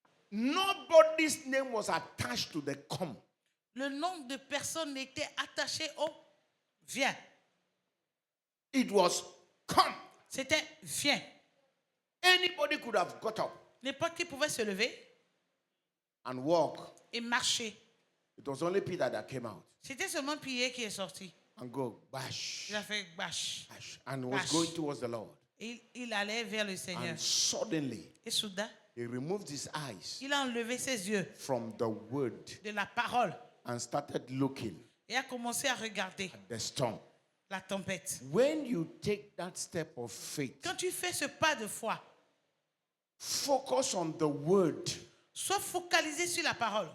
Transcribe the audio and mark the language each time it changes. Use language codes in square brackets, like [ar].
[en] Nobody's name was attached to the come. [fr] Le nom de personne n'était attaché au viens. [en] It was come. [fr] C'était viens. [en] Anybody could have got up [fr] N'importe qui pouvait se lever [en] and walk. [fr] et marcher. [en] It was only Peter that came out [fr] C'était seulement Pierre qui est sorti. [en] and go, bash, [fr] Il a fait bâche. [en] bash, and was [fr] Bash. [en] going towards the Lord. [fr] Il allait vers le Seigneur. [en] And suddenly, [fr] Et soudain, [en] he removed his eyes [fr] il a enlevé ses yeux [en] from the word [fr] de la parole [en] and started looking [fr] et a commencé à regarder [en] at the storm. [fr] la tempête. [en] When you take that step of faith, [fr] Quand tu fais ce pas de foi, [en] focus on the word [fr] sois focalisé sur la parole